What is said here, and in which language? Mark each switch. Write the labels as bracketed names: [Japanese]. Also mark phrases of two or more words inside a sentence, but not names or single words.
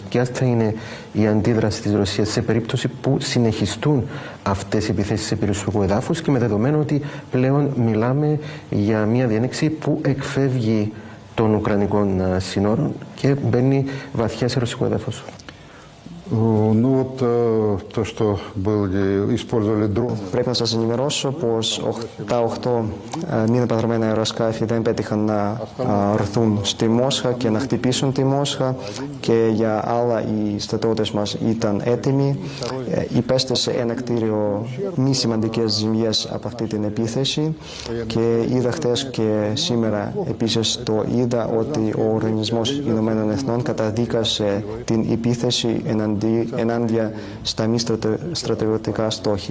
[Greek] Ποια θα είναι η αντίδραση της Ρωσίας σε περίπτωση που συνεχιστούν αυτές οι επιθέσεις σε περιουσιακού εδάφους, και με δεδομένο ότι πλέον μιλάμε για μια διένεξη που εκφεύγει των Ουκρανικών σύνορων και μπαίνει βαθιά σε ρωσικό έδαφος? [Russian] Ну вот то, что использовали дрон. [Greek] Πρέπει να σας ενημερώσω πως τα 8 μη επανδρομένα αεροσκάφη δεν πέτυχαν να έρθουν στη Μόσχα και να χτυπήσουν τη Μόσχα, και για άλλα οι στρατιώτες μας ήταν έτοιμοι. Υπέστησε ένα κτίριο μη σημαντικές ζημιές από αυτή την επίθεση, και είδα χτες και σήμερα επίσης το είδα ότι ο Οργανισμός Ηνωμένων Εθνών καταδίκασε την επίθεση ενάντια στα μη στρατιωτικά στόχη.